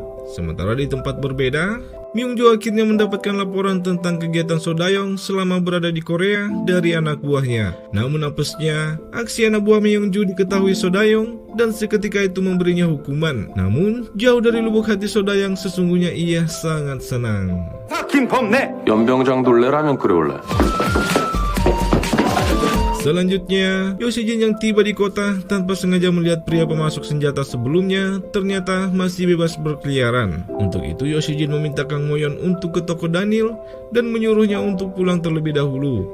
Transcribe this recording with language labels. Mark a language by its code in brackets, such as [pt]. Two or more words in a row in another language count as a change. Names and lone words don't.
[id] Sementara di tempat berbeda, Myungju akhirnya mendapatkan laporan tentang kegiatan Sodayong selama berada di Korea dari anak buahnya. Namun apesnya, aksi anak buah Myungju diketahui Sodayong dan seketika itu memberinya hukuman. Namun, jauh dari lubuk hati Sodayong sesungguhnya ia sangat senang. [ko] 연병장 돌래라면 그래 올래. [id] Selanjutnya, Yoshijin yang tiba di kota tanpa sengaja melihat pria pemasok senjata sebelumnya ternyata masih bebas berkeliaran. Untuk itu Yoshijin meminta Kang Moyon untuk ke toko Daniel dan menyuruhnya untuk pulang terlebih dahulu.